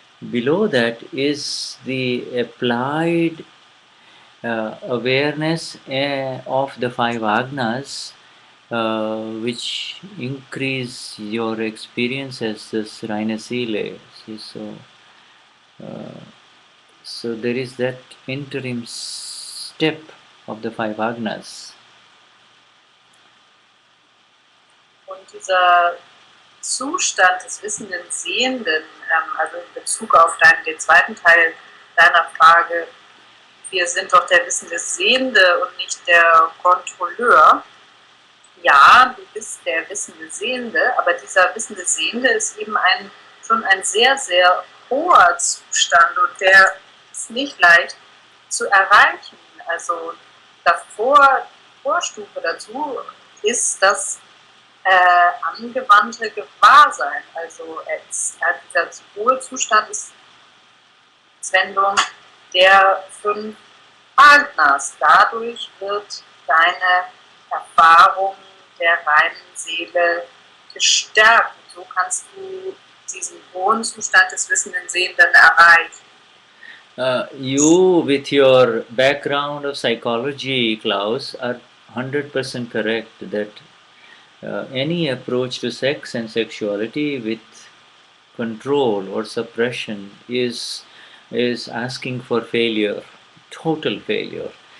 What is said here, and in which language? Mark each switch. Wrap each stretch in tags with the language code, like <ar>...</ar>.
<en>Below that is the applied awareness of the five agnas, which increase your experience as this Rhinasile. So there is that interim step of the five agnas.</en> <de>Und dieser Zustand des wissenden Sehenden, also in Bezug auf den zweiten Teil deiner Frage, wir sind doch der wissende Sehende und nicht der Kontrolleur. Ja, du bist der wissende Sehende, aber dieser wissende Sehende ist eben schon ein sehr, sehr hoher Zustand und der ist nicht leicht zu erreichen. Also Vorstufe dazu ist das angewandte Gewahrsein. Also dieser hohe Zustand ist Wendung der 5 Agnas. Dadurch wird deine Erfahrung der reinen Seele gestärkt. Und so kannst du diesen hohen Zustand des wissenden Sehenden erreichen.</de> <en>You, with your background of psychology, Klaus, are 100% correct that any approach to sex and sexuality with control or suppression is asking for failure, total failure.</en>